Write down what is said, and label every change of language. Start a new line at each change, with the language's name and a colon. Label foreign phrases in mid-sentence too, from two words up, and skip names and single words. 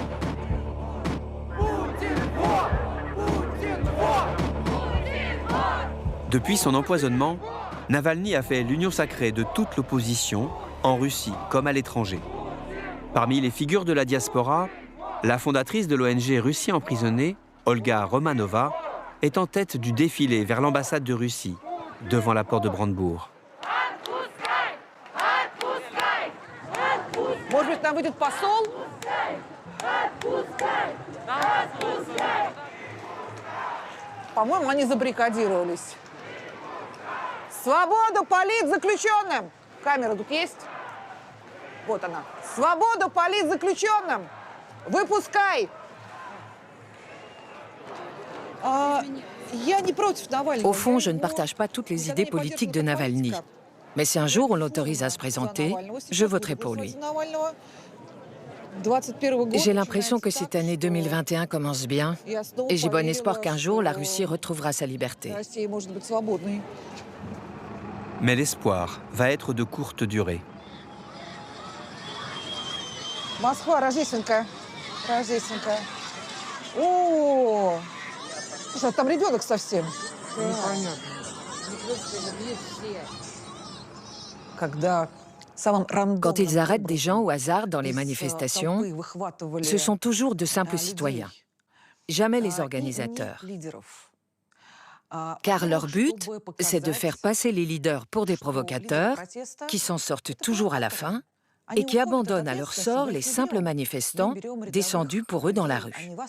French: Depuis son empoisonnement, Navalny a fait l'union sacrée de toute l'opposition, en Russie comme à l'étranger. Parmi les figures de la diaspora, la fondatrice de l'ONG Russie emprisonnée, Olga Romanova, est en tête du défilé vers l'ambassade de Russie, devant la porte de Brandebourg.
Russian: Может быть, там выйдет посол? По-моему, они забаррикадировались. Свободу политзаключенным! Камера тут есть? Вот она. Свободу политзаключенным! Выпускай! Я не против Навального.
French: Au fond, je ne partage pas toutes les idées politiques de Navalny. Mais si un jour on l'autorise à se présenter, je voterai pour lui. J'ai l'impression que cette année 2021 commence bien et j'ai bon espoir qu'un jour la Russie retrouvera sa liberté. Mais l'espoir va être de courte durée.
Russian: Москва, Рождественская. Рождественская. О, слушай, там ребенок совсем. Непонятно.
French: Quand ils arrêtent des gens au hasard dans les manifestations, ce sont toujours de simples citoyens, jamais les organisateurs. Car leur but, c'est de faire passer les leaders pour des provocateurs qui s'en sortent toujours à la fin et qui abandonnent à leur sort les simples manifestants descendus pour eux dans la rue.